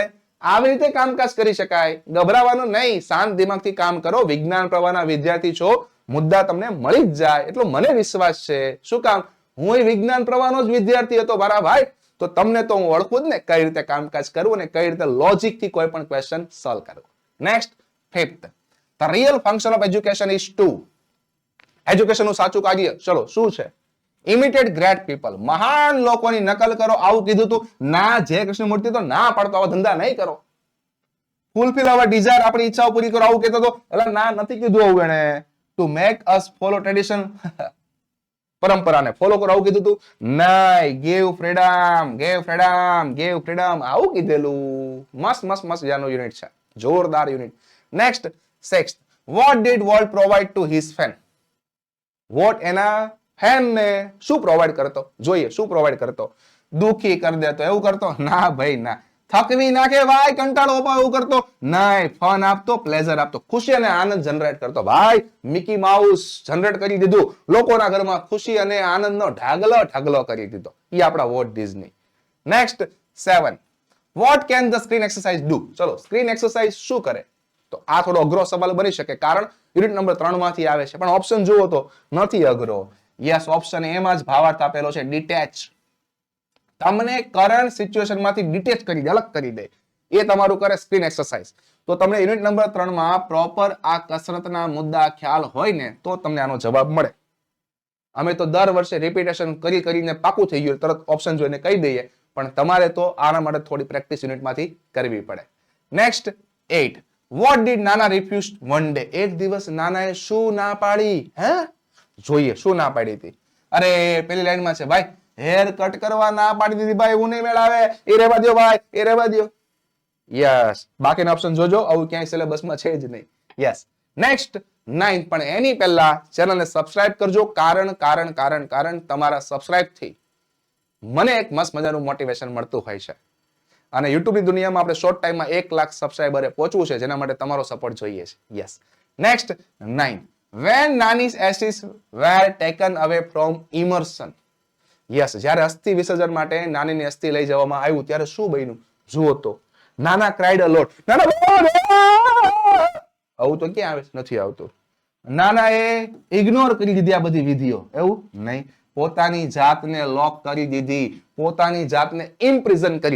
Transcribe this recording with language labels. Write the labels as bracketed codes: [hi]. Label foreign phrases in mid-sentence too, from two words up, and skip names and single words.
[gu] આવી રીતે કામકાજ કરી શકાય. ગભરાવાનું નહીં, શાંત દિમાગથી કામ કરો. વિજ્ઞાન પ્રવાહના વિદ્યાર્થી છો, મુદ્દા તમને મળી જ જાય એટલો મને વિશ્વાસ છે. શું કામ? હું વિજ્ઞાન પ્રવાહનો જ વિદ્યાર્થી હતો મારા ભાઈ. તો તમને તો હું ઓળખું જ ને કઈ રીતે કામકાજ કરવું અને કઈ રીતે લોજિક થી કોઈ પણ ક્વેશ્ચન સોલ્વ કરવું. [en] Next, fifth, the real function of education is to. [gu] એજ્યુકેશન નું સાચું કાર્ય ચલો શું છે? [en] imitate great people, [gu] મહાન લોકોની નકલ કરો, આવું કીધું તું. ના, જય કૃષ્ણમૂર્તિ તો ના પાડતો આવા ધંધા નહીં કરો. [en] fulfil our desire, [gu] આપણી ઈચ્છાઓ પૂરી કરો, આવું કહેતો તો. એટલે ના, નથી કીધું આવું એને. [en] to make us follow tradition, [gu] પરંપરાને ફોલો કરો, આવું કીધું તું. નહીં, [en] gave freedom, gave freedom, gave freedom, [gu] આવું કીધેલું. મસ્ત મસ્ત મસ્ત જાનું યુનિટ છે, જોરદાર યુનિટ. [en] Next, sixth, what did world provide to his fan? [gu] વોટ એના ફેન ને શું પ્રોવાઈડ કરતો? જોઈએ શું પ્રોવાઈડ કરતો. દુખી કરી દેતો એવું કરતો? ના ભાઈ ના. થકવી નાખે ભાઈ, કંટાળો અપાવે એવું કરતો? નહીં. ફન આપતો, પ્લેઝર આપતો, ખુશી અને આનંદ જનરેટ કરતો. ભાઈ મિકી માઉસ જનરેટ કરી દીધું, લોકોના ઘરમાં ખુશી અને આનંદનો ઢગલો ઢગલો કરી દીધો. એ આપણા વોટ ડિઝની. નેક્સ્ટ, 7, [en] what can the screen exercise do? [gu] ચલો [en] screen exercise [gu] શું કરે? તો આ થોડો અઘરો સવાલ બની શકે કારણ [en] unit number [gu] 3 માંથી આવે છે પણ ઓપ્શન જુઓ તો નથી અઘરો. યસ, ઓપ્શન એ માં જ ભાવાર્થ આપેલો છે, ડિટેચ. તમને [en] current situation [gu] માંથી ડિટેચ કરી દે, અલગ કરી દે. એ તમારું કરે [en] screen exercise. [gu] તો તમને [en] unit number [gu] 3 માં પ્રોપર આ કસરતના મુદ્દા ખ્યાલ હોય ને તો તમને આનો જવાબ મળે. અમે તો દર વર્ષે રિપીટેશન કરીને પાકું થઈ ગયું તરત ઓપ્શન જોઈને કહી દઈએ પણ તમારે તો આના માટે થોડી પ્રેક્ટિસ યુનિટમાંથી કરવી પડે. નેક્સ્ટ, 8, [en] what did Nana refuse one day? [gu] એક દિવસ નાનાએ શું ના પાડી? હે, જોઈએ શું ના પાડી હતી. અરે પેલી લાઈનમાં છે ભાઈ, [en] hair cut [gu] કરવા ના પાડી દીધી ભાઈ, હું નહીં મેળાવે, એ રહેવા દો ભાઈ, એ રહેવા દો. યસ, બાકીના ઓપ્શન જોજો, આવું ક્યાંય સિલેબસમાં છે જ નહીં. યસ. નેક્સ્ટ, 9, પણ એની પહેલા ચેનલને સબસ્ક્રાઇબ કરજો કારણ તમારા સબસ્ક્રાઇબ થી મને એક મસ્ત મજાનું મોટિવેશન મળતું હોય છે. અને યુટ્યુબની દુનિયામાં આપણે શોર્ટ ટાઈમમાં 1 લાખ સબસ્ક્રાઇબરે પહોંચવું છે, જેના માટે તમારો સપોર્ટ જોઈએ છે. [en] Yes. Next 9. When Nani's ashes were taken away from immersion. [gu] યસ, જ્યારે અસ્થિ વિસર્જન માટે નાનીની અસ્થિ લઈ જવામાં આવ્યું ત્યારે શું બન્યું જુઓ તો. નાના [en] cried a lot. [gu] આવું તો ક્યાં આવે? નથી આવતું. નાનાએ ઇગ્નોર કરી દીધી આ બધી વિધિઓ, એવું નહીં. પોતાની જાતને લોક કરી દીધી, પોતાની જાતને ઇમ્પ્રિઝન કરી.